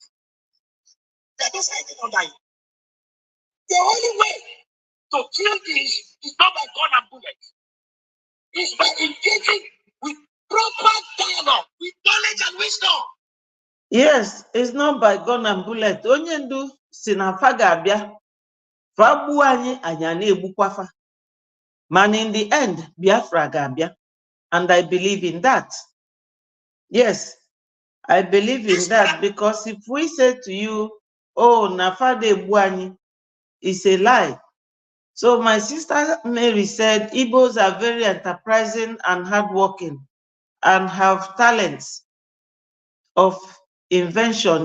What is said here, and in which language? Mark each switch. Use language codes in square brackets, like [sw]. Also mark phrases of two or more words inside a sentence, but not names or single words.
[en] They're just hiding on that. The only way to kill this is not by gun and bullets. It's by engaging with proper dialogue, with knowledge and wisdom. Yes, it's not by gun and bullet. [ig] Onye ndu si na fa ga-abịa, fa gbuo anyị, anyị na-egbukwa fa. [en] Man, in the end, [ig] Biafra ga-abịa. [en] And I believe in that. Yes, I believe in that, because if we say to you, oh, Nafade Buani, it's a lie. So my sister Mary said, Igbos are very enterprising and hardworking and have talents of invention.